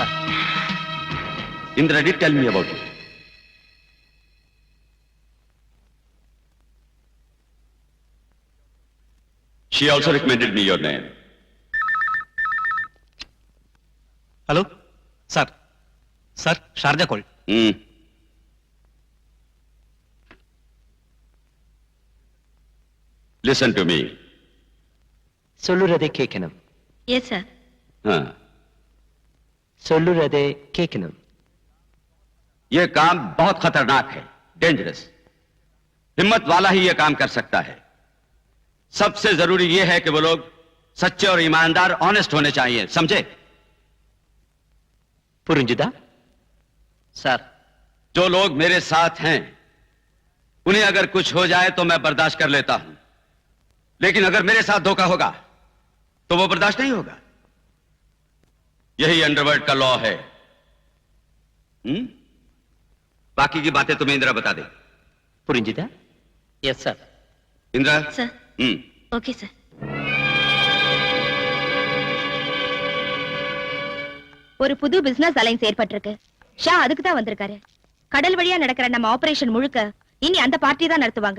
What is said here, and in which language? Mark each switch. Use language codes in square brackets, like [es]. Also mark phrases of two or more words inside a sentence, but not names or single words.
[en] Indra did tell me about you. She also recommended me your name. [ta] ஹலோ சார். [en] Sir Sharjah call. Listen to me. [ta] சொல்லுறதை கேட்கணும். [en] yes sir. [hi] हाँ. [ta] சொல்லுறதை கேட்கணும். [hi] ये काम बहुत खतरनाक है, डेंजरस. हिम्मत वाला ही ये काम कर सकता है. सबसे जरूरी ये है कि वो लोग सच्चे और ईमानदार, ऑनेस्ट होने चाहिए, समझे? [ta] புரிஞ்சுதா? சார் [hi] जो लोग मेरे साथ हैं, उन्हें अगर कुछ हो जाए तो मैं बर्दाश्त कर लेता हूं, लेकिन अगर मेरे साथ धोखा होगा तो वो बर्दाश्त नहीं होगा. यही अंडरवर्ल्ड का लॉ है. बाकी की बातें तुम्हें इंदिरा बता दे. [ta] புரிஞ்சுதா? [en] yes sir. [hi] इंदिरा. [en] Sir. Okay sir. [ta] ஒரு புது [en] business alliance [ta] ஏற்பட்டிருக்கு. ஷா அதுக்கு தான் வந்திருக்காரு. கடல் வழியா நடக்கிற நம்ம ஆபரேஷன் முழுக்க இனி அந்த பார்ட்டி தான் நடத்துவாங்க.